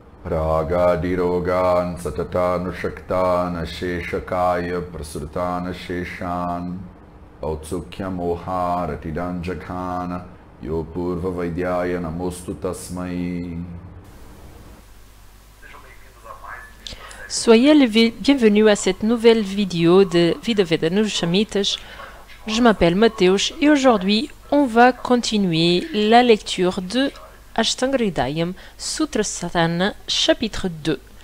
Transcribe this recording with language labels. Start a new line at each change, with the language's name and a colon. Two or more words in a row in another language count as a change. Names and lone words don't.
Sanskrit: Ragadirogan satatanushaktan sheshakaya prasrutan sheshan Autsukya moharatidanjakana Yopurva Vaidyaya namostu tasmai.
French: Soyez les bienvenus à cette nouvelle vidéo de Vidaveda Shamitas. Je m'appelle Mateusz et aujourd'hui on va continuer la lecture de Ashtanga Hridayam Sutra Sadhana chapitre 2.